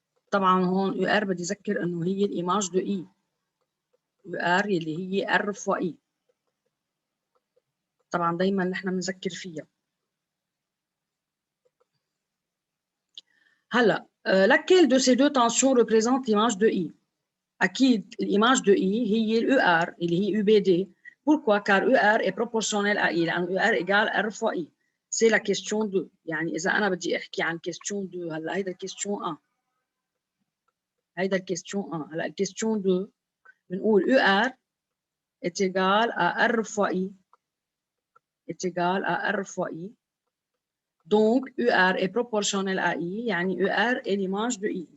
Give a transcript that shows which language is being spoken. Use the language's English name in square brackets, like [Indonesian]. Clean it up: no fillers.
[Arabic] طبعا هون UR بدي أذكر إنه هي الإيماج دو إي UR يلي هي R فوا إي. طبعا دايما نحن بنذكر فيها. هلا [French] laquelle de ces deux tensions représente l'image de I? [Arabic] أكيد الإيماج de I هي ال UR اللي هي UBD. [French] Pourquoi? Car UR est proportionnel à I [Arabic] لأن [French] UR égale R fois I. C'est la question 2. [Arabic] يعني إذا أنا بدي أحكي عن question 2 هلا هيدا question 1. هيدا [French] question 1. [Arabic] هلا [French] question 2 [Arabic] بنقول [French] UR est égal à R fois I est égal à R fois I. Donc UR est proportionnel à I [Arabic] يعني [French] UR est l'image de I.